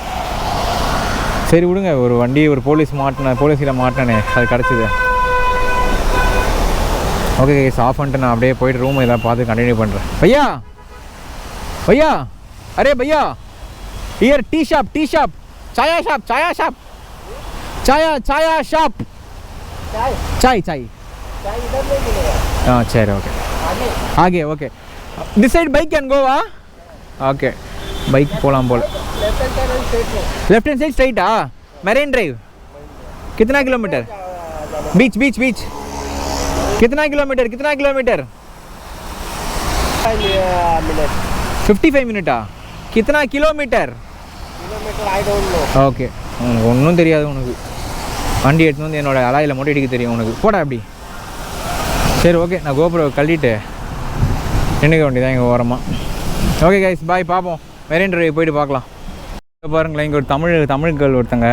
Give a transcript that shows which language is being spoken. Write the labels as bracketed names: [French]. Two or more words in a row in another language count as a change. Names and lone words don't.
[Tamil] சரி விடுங்க, ஒரு வண்டி ஒரு போலீஸில் மாட்டினே அது கிடச்சிது. ஓகே [English] gas off [Tamil] பண்ணிட்டு நான் அப்படியே போய்ட்டு ரூம் எதாவது பார்த்து கண்டினியூ பண்ணுறேன். [Hindi] भैया अरे भैया [English] here tea shop சாயா ஷாப் [Hindi] चाय हाँ [English] சரி ஓகே आगे ok this side bike can go ok bike [Tamil] போலாம் போல. [English] left hand side straight मरीन ड्राइव कितना किलोमीटर बीच कितना किलोमीटर 55 मिनट कितना किलोमीटर I don't know. [Tamil] ஓகே ஒன்றும் தெரியாது உனக்கு. வண்டி எடுத்து வந்து என்னோட அலாயில் மட்டும் இடிக்க தெரியும் உனக்கு. போடா அப்படி. சரி ஓகே, நான் கோபுரம் கழட்டிட்டு நின்றுக்க வேண்டியதான் இங்கே ஓரமாக. [English] okay guys bye, [Tamil] பார்ப்போம் மெரின் டிரைவ் போயிட்டு பார்க்கலாம். இப்போ பாருங்களேன், இங்கே ஒரு தமிழ் கேர்ள் ஒருத்தங்க.